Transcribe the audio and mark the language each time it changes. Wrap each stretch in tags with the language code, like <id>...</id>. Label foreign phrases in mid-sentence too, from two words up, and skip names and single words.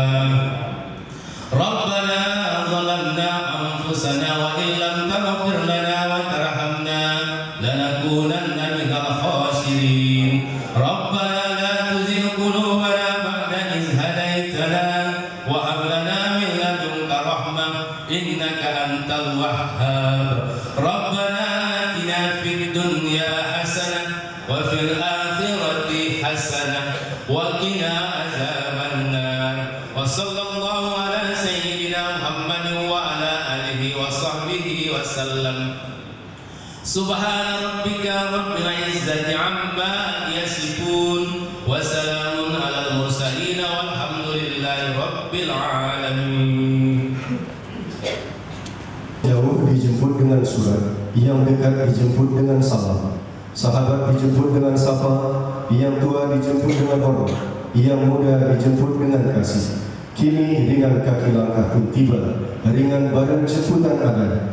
<ar>ربنا ظلمنا أنفسنا وإن لم تغفر لنا وترحمنا لنكونن من الخاسرين. ربنا لا تزغ قلوبنا بعد إذ هديتنا وهب لنا من لدنك رحمة إنك أنت الوهاب. ربنا آتنا في الدنيا حسنة وفي الآخرة حسنة وقنا عذاب النار. وصلى الله على سيدنا محمد وعلى آله وصحبه وسلم. سبحان ربك رب العزة عما يصفون وسلام على المرسلين والحمد لله رب العالمين.</ar> <id>Jauh dijemput dengan surat, yang dekat dijemput dengan salam. Sahabat dijemput dengan sapa, yang tua dijemput dengan hormat, yang muda dijemput dengan kasih. Kini dengan kaki langkah pun tiba, ringan badan jemputan ada.</id>